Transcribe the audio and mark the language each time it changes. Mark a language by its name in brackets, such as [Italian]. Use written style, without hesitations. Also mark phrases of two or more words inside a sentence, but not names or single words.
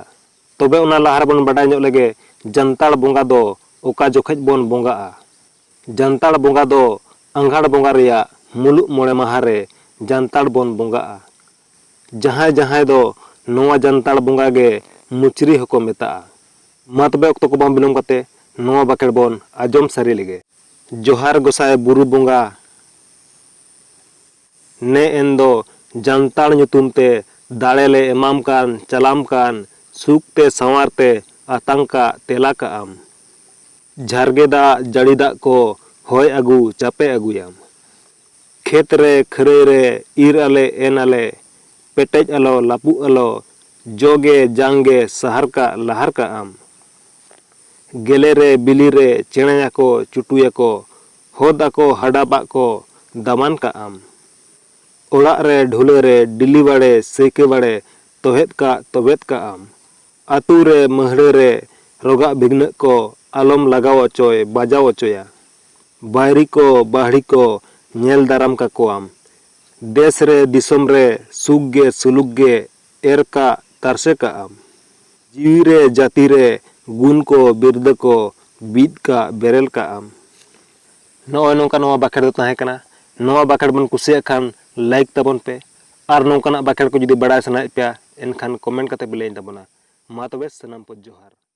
[Santali] तबे उना लाहार बोन बाडाय ᱧᱚᱜ लेगे जानताड़ बोंगा दो ओका जोखे बोन बोंगाआ। जानताड़ बोंगा दो अंगाड़ बोंगा रेया मुलुग मोड़े माहा रे जानताड़ बोन बोंगाआ। जहाय जहाय दो नोवा जानताड़ बोंगा गे मुचरी हको मेताआ। मा तबे अक्तो को बाम बिलोम कते नोवा बाकेड़ बोन आजोम सारी लेगे। जोहार गोसाय बुरु बोंगा ने एंदो जानताड़ ᱧᱩᱛᱩᱢ ते दाड़ेले एमाम कान चलाम कान सुख ते संवार ते आतंका तेला का आम। झारगे दा जड़ी दा को होय अगु चापे अगुयाम। खेत रे खरे रे ईर आले एन आले पेटेज आलो लापू आलो जोगे जांगे सहर का लहर का आम। गेले रे बिली रे चेणया को चुटुया को होदा को हडाबा को दमान का आम। ओड़ा रे ढुले रे डिली बाड़े सेके बाड़े तोहेत का आम। आतू रे महड़े रे रोगा बिघ्न को आलम लगाव अचोय बाजाव अचोया। बायरी को बाहड़ी को नेल दाराम का को आम। देश रे दिसम रे सुख गे सुलुक गे एर का तारसे का आम। जीवी रे जाति रे गुण को बिरद को बीद का बेरेल का आम। नोय नोंका नोवा बाखेड़ दो ताहे कना। नोवा बाखेड़ बन कुसिया खान लाइक तबन पे और नोंकाना बाखेड़ को जुदी बड़ाय सनाय पे एनखान कमेंट कते बिलाइन तबना। मा तबे सनाम पो जोहार।